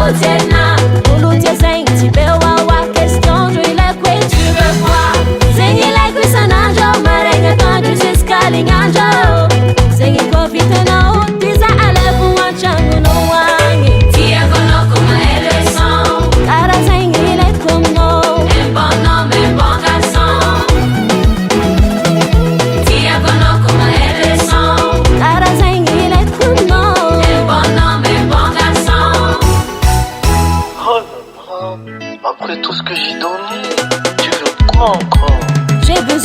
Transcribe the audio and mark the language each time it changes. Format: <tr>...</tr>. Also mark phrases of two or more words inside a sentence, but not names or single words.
<mg>jena olo tia zegny tsy beoaoa question ndro ilaiko hoe</mg> <fr>tu veux quoi</fr> <mg>zegny ilaiko isanandro maraigna atoandro jusqu'à lignandro zegny koa vitanao ty za alevo an-tragnonao agny tiako anao koa mahay leçon kara zegny ilaiko aminao</mg> <fr>un bon homme un bon garçon Après tout ce que j'ai donné, tu veux quoi encore?</fr>